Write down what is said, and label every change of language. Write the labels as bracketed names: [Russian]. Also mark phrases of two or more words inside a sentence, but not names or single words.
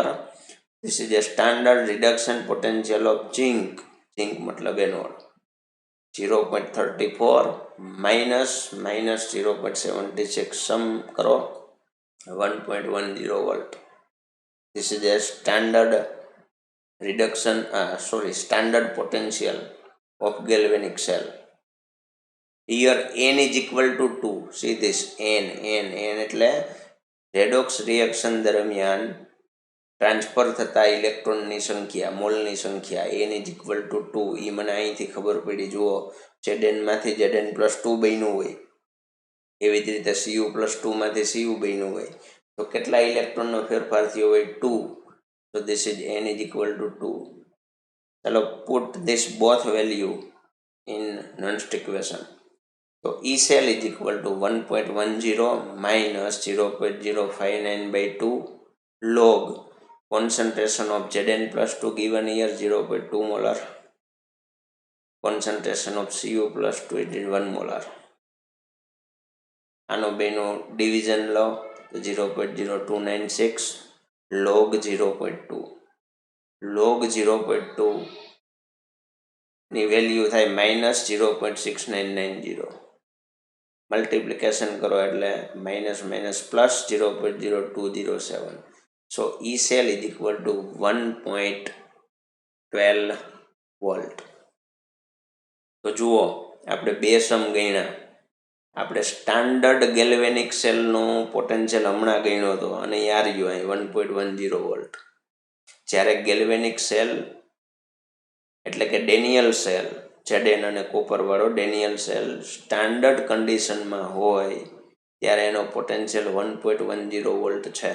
[English] this is a standard reduction potential of zinc, zinc મતલબ anode, 0.34 minus 0.76, sum કરો 1.10 volt. this is a standard standard potential of galvanic cell. Here n is equal to 2. See this n [Gujarati] એટલે રેડોક્સ રિએક્શન દરમિયાન ટ્રાન્સફર થતા ઇલેક્ટ્રોનની સંખ્યા, મોલની સંખ્યા. [English] n is equal to 2. [Gujarati] એ મને અહીંથી ખબર પડી. જુઓ, Zn માંથી Zn+2 બન્યું હોય, એવી જ રીતે Cu+2 માંથી Cu બન્યું હોય, તો કેટલા ઇલેક્ટ્રોનનો ફેરફાર થયો હોય? 2. [English] So this is n is equal to 2. चलो put this both value in Nernst equation. So E cell is equal to 1.10 minus 0.059 by 2 log concentration of Zn plus 2 given here 0.2 molar, concentration of Cu plus 2 it is 1 molar. [Gujarati] આનો બેનો ડિવિઝન લો તો 0.0296 log 0.2 log 0.2 ની વેલ્યુ થાય માઇનસ 0.6990 મલ્ટિપ્લિકેશન કરો એટલે [English] minus minus plus [Gujarati] 0.0207. [English] સો E cell is equal to 1.12 વોલ્ટ. [Gujarati] તો જુઓ આપણે બે સમ ગણ્યા. આપણે [English] standard galvanic cellનો [Gujarati] પોટેન્શિયલ હમણાં ગણ્યો હતો અને યાર રહ્યો અહીં 1.10 વોલ્ટ. જ્યારે [English] galvanic cell [Gujarati] એટલે કે ડેનિયલ સેલ Zn અને કોપરવાળો ડેનિયલ સેલ [English] standard conditionમાં [Gujarati] હોય ત્યારે એનો પોટેન્શિયલ 1.10 વોલ્ટ છે.